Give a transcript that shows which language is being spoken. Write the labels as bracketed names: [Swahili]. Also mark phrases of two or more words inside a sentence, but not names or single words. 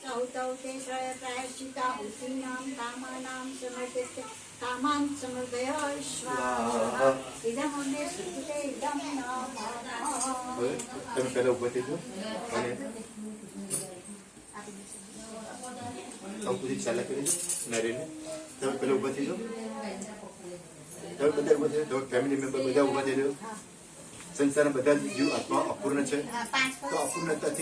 [Sanskrit] औतौ ते प्रायश्चिताहुतीनां कामानां समर्पित कामान् समर्पय स्वाहा इदमग्ने सुकृते इदं नमः [Gujarati] તમે પહેલા ઉભા થઈ જાઓ અને પૂરી ચાલા કરી દો નારીને તમે પહેલા ઉભા થઈ જાઓ તમે બધા ઉભા થઈ જાઓ ફેમિલી મેમ્બર બધા ઉભા થઈ જાઓ સંસારના બધા જીવ આત્મા અપૂર્ણ છે તો અપૂર્ણતાથી